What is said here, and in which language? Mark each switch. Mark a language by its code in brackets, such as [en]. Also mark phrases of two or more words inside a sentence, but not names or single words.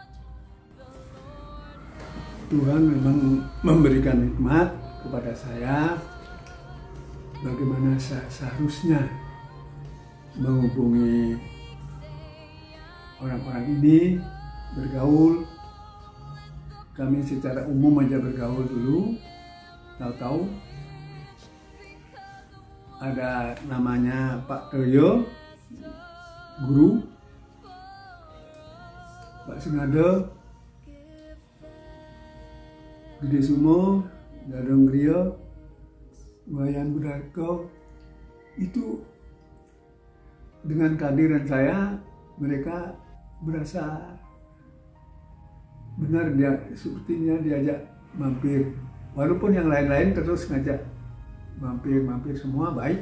[id] Tuhan memang memberikan hikmat kepada saya bagaimana seharusnya menghubungi orang-orang ini, bergaul. Kami secara umum aja bergaul dulu, tahu-tahu ada namanya Pak Toyo, guru, Pak Sengade, Gede Sumo, Dadong Griyo, Wayan Budarko. Itu dengan kehadiran saya, mereka berasa benar dia sepertinya diajak mampir. Walaupun yang lain-lain terus ngajak mampir semua baik.